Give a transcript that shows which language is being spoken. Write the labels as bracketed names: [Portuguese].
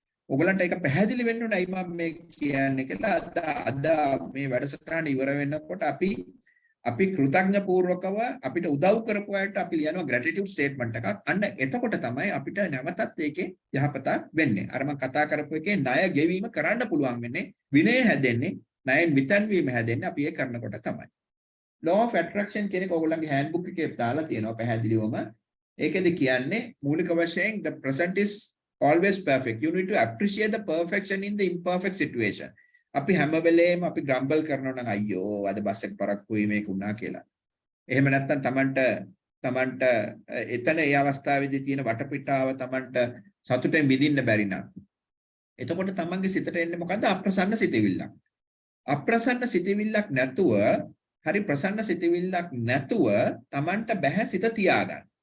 [Sinhala] ඔයගලන්ට ඒක පැහැදිලි වෙන්න ඕනයි මම මේ කියන්නේ කියලා අද මේ වැඩසටහන ඉවර වෙනකොට අපි කෘතඥ පූර්වකව අපිට උදව් කරපු අයට අපි ලියනවා gratitude statement එකක්. අන්න එතකොට තමයි අපිට නැවතත් ඒකේ යහපතක් වෙන්නේ. අර මම කතා කරපු එකේ ණය ගෙවීම කරන්න පුළුවන් වෙන්නේ විනය හැදෙන්නේ ණයෙන් විතන්වීම හැදෙන්නේ අපි ඒක කරනකොට තමයි. law of attraction කියන එක ඔයගොල්ලන්ගේ handbook එකේ දාලා තියෙනවා පැහැදිලිවම. ඒකෙදි කියන්නේ මූලික වශයෙන් [English] the present is always perfect. You need to appreciate the perfection in the imperfect situation. [Sinhala] අපි හැම වෙලේම අපි ග්‍රම්බල් කරනවා නම් අයියෝ අද බස් එක පරක්කුයි මේක වුණා කියලා. එහෙම නැත්නම් තමන්ට එතන ඒ අවස්ථාවේදී තියෙන වටපිටාව තමන්ට සතුටෙන් විඳින්න බැරි නම් එතකොට තමන්ගේ සිතට එන්නේ මොකද්ද? අප්‍රසන්න සිතවිල්ලක්. අප්‍රසන්න සිතවිල්ලක් නැතුව හරි ප්‍රසන්න සිතවිල්ලක් නැතුව තමන්ට බැහැ සිත තියාගන්න.